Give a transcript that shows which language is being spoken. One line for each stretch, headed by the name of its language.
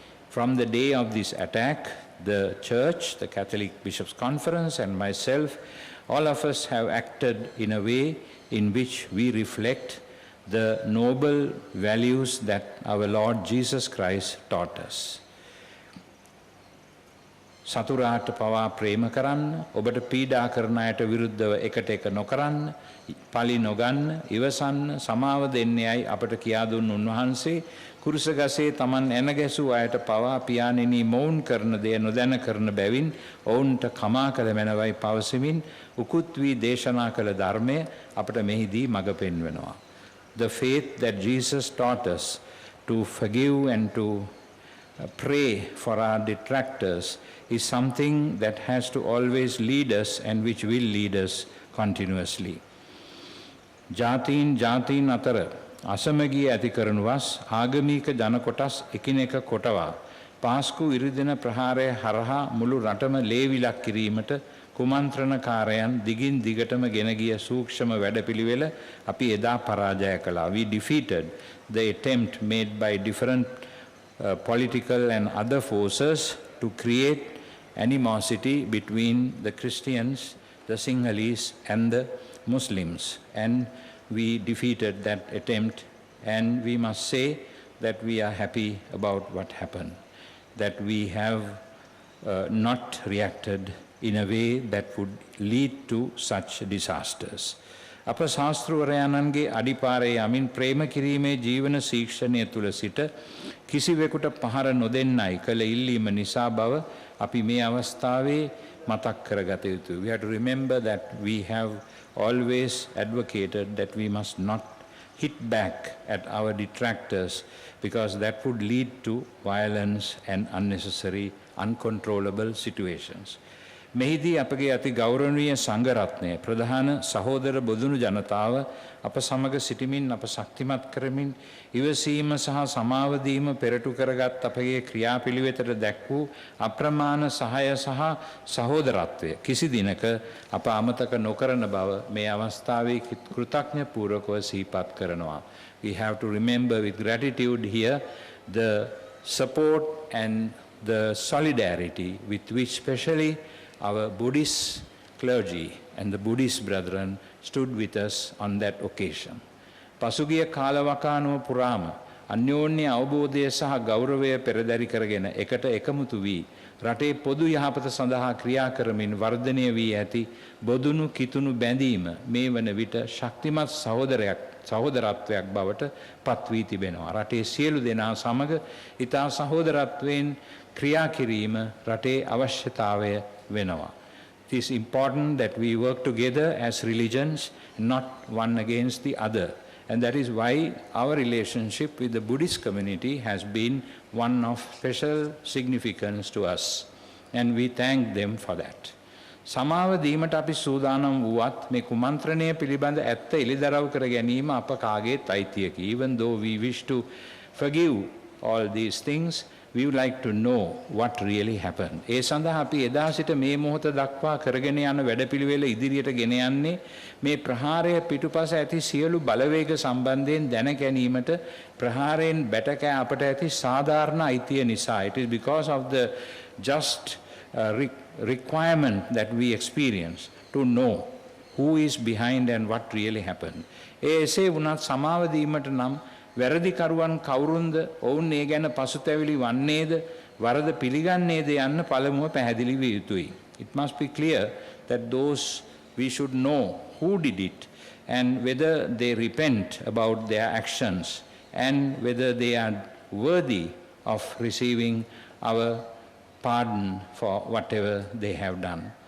English: From the day of this attack, the church, the Catholic Bishops' Conference and myself, all of us have acted in a way in which we reflect the noble values that our Lord Jesus Christ taught us.
Sinhala: සතුරාට පවා ප්‍රේම කරන්න, ඔබට පීඩා කරන අයට විරුද්ධව එකට එක නොකරන්න, පලි නොගන්න, ඉවසන්න, සමාව දෙන්නේයි අපට කියා දුන් උන්වහන්සේ කුරුසගසේ තමන් එන ගැසූ අයට පවා පියාණෙනි මොවුන් කරන දේ නොදැන කරන බැවින් ඔවුන්ට කමා කළ මැනවයි පවසමින් උකුත් වී දේශනා කළ ධර්මය අපට මෙහිදී මඟ පෙන්වනවා.
English: The faith that Jesus taught us to forgive and to pray for our detractors is something that has to always lead us and which will lead us continuously.
Sinhala: ජාතීන් අතර අසමගිය ඇති කරනුවස් ආගමික ජන කොටස් එකිනෙක කොටවා පාස්කු ඉරිදින ප්‍රහාරය හරහා මුළු රටම ලේවිලක් කිරීමට කුමන්ත්‍රණකාරයන් දිගින් දිගටම ගෙන ගිය සූක්ෂම වැඩපිළිවෙල අපි එදා පරාජය කළා.
English: We defeated the attempt made by different political and other forces to create animosity between the Christians, the Sinhalese and the Muslims, and we defeated that attempt, and we must say that we are happy about what happened, that we have not reacted in a way that would lead to such disasters.
Sinhala: අප ශාස්ත්‍රවරයාණන්ගේ අඩිපාරේ යමින් ප්‍රේම කිරීමේ ජීවන ශික්ෂණය තුළ සිට කිසිවෙකුට පහර නොදෙන්නයි කළ ඉල්ලීම නිසා බව අපි මේ අවස්ථාවේ මතක් කරගත යුතුයි.
English: We have to remember that we have always advocated that we must not hit back at our detractors because that would lead to violence and unnecessary uncontrollable situations.
Sinhala: මෙහිදී අපගේ අති ගෞරවනීය සංඝරත්නය ප්‍රධාන සහෝදර බොදුණු ජනතාව අප සමග සිටිමින් අප ශක්තිමත් කරමින් ඉවසීම සහ සමාව දීම පෙරටු කරගත් අපගේ ක්‍රියාපිළිවෙතට දැක් වූ අප්‍රමාණ සහාය සහ සහෝදරත්වය කිසි දිනක අප අමතක නොකරන බව මේ අවස්ථාවේ කෘතඥ පූර්වකව සිහිපත් කරනවා.
English: We have to remember with gratitude here the support and the solidarity with which especially our Buddhist clergy and the Buddhist brethren stood with us on that occasion.
Sinhala: පසුගිය කාලවකානුව පුරාම අන්‍යෝන්‍ය අවබෝධය සහ ගෞරවය පෙරදරි කරගෙන එකට එකමුතු වී රටේ පොදු යහපත සඳහා ක්‍රියා කරමින් වර්ධනය වී ඇති බොදුණු කිතුණු බැඳීම මේ වන විට ශක්තිමත් සහෝදරත්වයක් බවට පත් වී තිබෙනවා. රටේ සියලු දෙනා සමග ඊතා සහෝදරත්වයෙන් ක්‍රියා කිරීම රටේ අවශ්‍යතාවය වෙනවා.
English: It is important that we work together as religions, not one against the other. And that is why our relationship with the Buddhist community has been one of special significance to us. And we thank them for that.
Sinhala: සමාව දීමට අපි සූදානම් වුවත් මේ කුමන්ත්‍රණය පිළිබඳ ඇත්ත එළිදරව් කර ගැනීම අප කාගේත් අයිතියකි.
English: Even though we wish to forgive all these things, we would like to know what really happened.
Sinhala: ඒ සඳහා අපි එදා සිට මේ මොහොත දක්වා කරගෙන යන වැඩපිළිවෙල ඉදිරියට ගෙන යන්නේ මේ ප්‍රහාරය පිටුපස ඇති සියලු බලවේග සම්බන්ධයෙන් දැන ගැනීමට ප්‍රහාරයෙන් බැටකෑ අපට ඇති සාධාරණ අයිතිය නිසා.
English: It is because of the just requirement that we experience to know who is behind and what really happened.
Sinhala: එසේ වුණත් සමාව දීමට නම් වැරදිකරුවන් කවුරුන්ද, ඔවුන් ඒ ගැන පසුතැවිලි වන්නේද, වරද පිළිගන්නේද යන්න පළමුව පැහැදිලි විය යුතුයි.
English: It must be clear that those we should know who did it and whether they repent about their actions and whether they are worthy of receiving our pardon for whatever they have done.